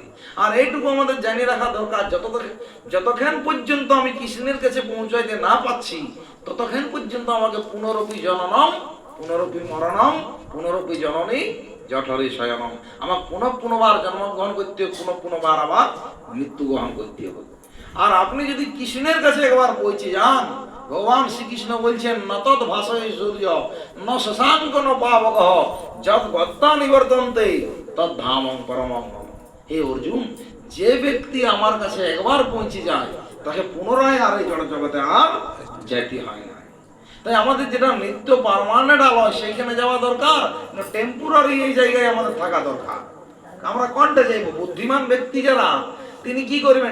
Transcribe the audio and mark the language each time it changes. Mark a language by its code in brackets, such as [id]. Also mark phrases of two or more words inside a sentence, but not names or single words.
[bn] আর এইটুকু আমাদের জানিয়ে রাখা দরকার, যতক্ষণ পর্যন্ত আমি কৃষ্ণের কাছে পৌঁছাইতে না পাচ্ছি, ততক্ষণ পর্যন্ত আমাকে [sa] পুনরপি জননম পুনরপি মরণম পুনরপি জননী জঠরে শয়নম, [bn] আমার পুনঃপুনবার জন্মগ্রহণ করতে হবে, পুনঃবার আবার মৃত্যু গ্রহণ করতে হবে। আর আপনি যদি কৃষ্ণের কাছে একবার পৌঁছে যান, ভগবান শ্রীকৃষ্ণ বলছেন, [sa] নতদ ভাষয় সূর্য ন শশাঙ্ক ন পাবক যদ গত্তা নিবর্তন্তে তদ ধামং পরমং মম। [bn] হে অর্জুন, যে ব্যক্তি আমার কাছে একবার পৌঁছে যায়, তাকে পুনরায় আর এই জড় জগতে আর যেতে হয় না। তাই আমাদের যেটা নিত্য পার্মানেন্ট আলয়, সেইখানে যাওয়া দরকার না টেম্পোরারি এই জায়গায় আমাদের থাকা দরকার। আমরা কোনটা যাইব? বুদ্ধিমান ব্যক্তি যারা, তিনি কি করবেন?